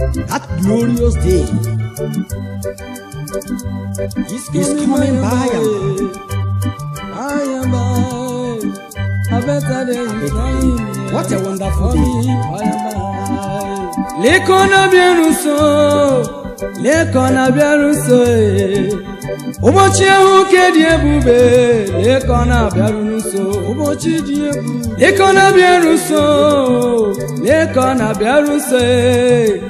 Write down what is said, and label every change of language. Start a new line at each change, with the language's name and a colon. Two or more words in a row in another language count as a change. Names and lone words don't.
English: That glorious day is coming by and by. By and by. A better day is A better drawing day. near. What a wonderful For day. me, by and by.
Igbo: Leko na bịaru nso. Leko na bịaru nso, eh. Ụbọchị ahụ nke dị ebube, lee ka ọ na-abịaru nso. Ụbọchị dị ebube, lee ka ọ na-abịaru nso. Lee ka ọ na-abịaru nso, ee.